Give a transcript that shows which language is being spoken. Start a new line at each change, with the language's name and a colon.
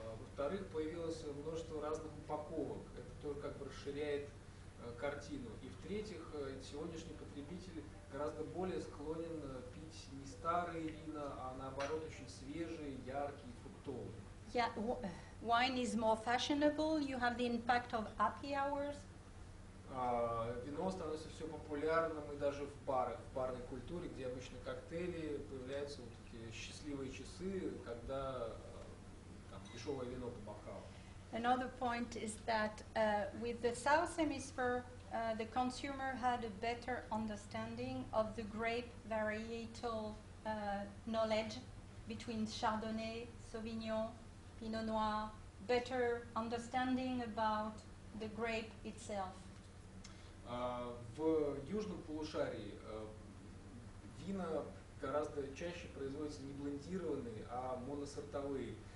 Russian: Во-вторых, появилось множество разных упаковок. Это тоже как бы расширяет картину. И в-третьих, сегодняшний потребитель гораздо более склонен пить не старые вина, а наоборот очень свежие, яркие, фруктовые.
English: Yeah, wine is more fashionable. You have the impact of happy hours.
Russian: Вино становится все популярным и даже в барах, в барной культуре, где обычно коктейли, появляются вот такие счастливые часы, когда там, дешевое вино по бокалу.
English: Another point is that with the South Hemisphere, the consumer had a better understanding of the grape varietal knowledge between Chardonnay, Sauvignon, Pinot Noir, better understanding about the grape itself.
Russian: В южном полушарии вина гораздо чаще производятся не блендированные, а моносортовые.